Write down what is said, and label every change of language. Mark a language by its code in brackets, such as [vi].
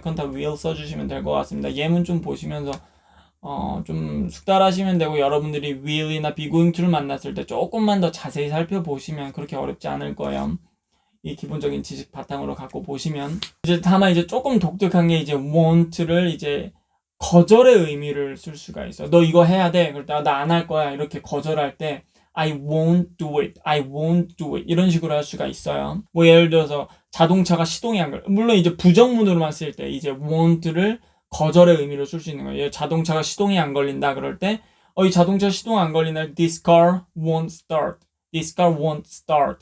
[ko] 그건 다 will 써주시면 될 것 같습니다. 예문 좀 보시면서 좀 숙달하시면 되고 여러분들이 will이나 be going to를 만났을 때 조금만 더 자세히 살펴보시면 그렇게 어렵지 않을 거예요. 이 기본적인 지식 바탕으로 갖고 보시면 이제 다만 이제 조금 독특한 게 이제 want를 이제 거절의 의미를 쓸 수가 있어. 너 이거 해야 돼. 그럴 때 나 안 할 거야. 이렇게 거절할 때 [en] I won't do it. I won't do it. [ko] 이런 식으로 할 수가 있어요. 뭐 예를 들어서 자동차가 시동이 안 걸려. 물론 이제 부정문으로만 쓸 때 이제 won't를 거절의 의미로 쓸 수 있는 거예요. 자동차가 시동이 안 걸린다 그럴 때 이 자동차 시동 안 걸린다. [en] This car won't start. This car won't start.